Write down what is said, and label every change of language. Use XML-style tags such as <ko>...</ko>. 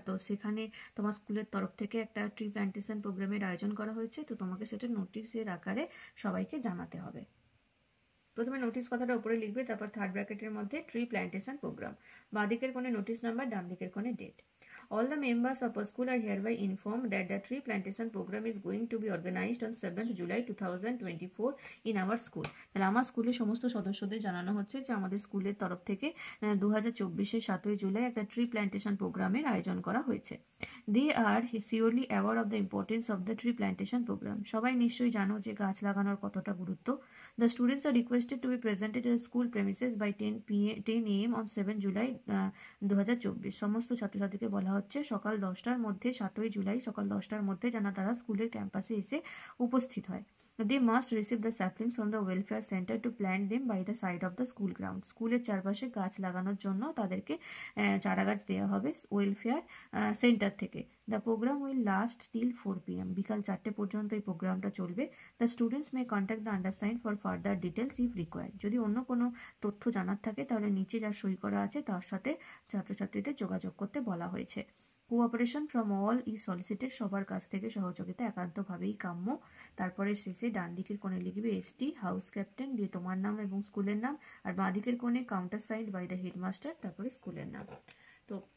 <bn>তো সেখানে তোমার স্কুলের তরফ থেকে একটা ট্রি প্ল্যান্টেশন প্রোগ্রামের আয়োজন করা হয়েছে। তো তোমাকে সেটা নোটিশের আকারে সবাইকে জানাতে হবে। প্রথমে নোটিস কথাটা উপরে লিখবে, তারপর থার্ড ব্র্যাকেটের মধ্যে ট্রি প্ল্যান্টেশন প্রোগ্রাম। বাঁ দিকের কোণে নোটিস নাম্বার, ডান দিকের কোণে date.</bn> <en>All the members of our school are hereby informed that the tree plantation program is going to be organized on 7th July 2024 in our school.</en> <bn>তাহলে আমার স্কুলের সমস্ত সদস্যদের জানানো হচ্ছে যে আমাদের স্কুলের তরফ থেকে 2024-এর 7ই জুলাই একটা ট্রি প্ল্যান্টেশন প্রোগ্রামের আয়োজন করা হয়েছে।</bn> <en>They are surely aware of the importance of the tree plantation program.</en> <bn>সবাই নিশ্চয়ই জানো যে গাছ লাগানোর কতটা গুরুত্ব।</bn> <en>The students are requested to be presented at school premises by 10 AM on 7 July 2024.</en> <bn>সমস্ত ছাত্রছাত্রীকে বলা হচ্ছে সকাল 10টার মধ্যে, 7ই জুলাই সকাল 10টার মধ্যে যেন তারা স্কুলের ক্যাম্পাসে এসে উপস্থিত হয়।</bn> <en>They must receive the saplings from the welfare center to plant them by the side of the school ground.</en> <bn>স্কুলের চারপাশে গাছ লাগানোর জন্য তাদেরকে চারা গাছ দেওয়া হবে ওয়েলফেয়ার সেন্টার থেকে।</bn> <en>The program will last till 4 PM.</en> <bn>বিকাল 4টে পর্যন্ত এই প্রোগ্রামটা চলবে।</bn> <en>The students may contact the undersigned for further details if required.</en> <bn>যদি অন্য কোনো তথ্য জানার থাকে তাহলে নিচে যা সই করা আছে তার সাথে ছাত্রছাত্রীদের যোগাযোগ করতে বলা হয়েছে।</bn> <en>Cooperation from all is solicited.</en> <bn>সবার কাছ থেকে সহযোগিতা একান্তভাবেই কাম্য। তারপরে শেষে ডান দিকের কোণে লিখবে এসটি হাউস ক্যাপ্টেন, দিয়ে তোমার নাম এবং স্কুলের নাম, আর বাঁ দিকের কোণে</bn> <en>counter signed by the headmaster,</en> <bn>তারপরে স্কুলের নাম। তো</bn>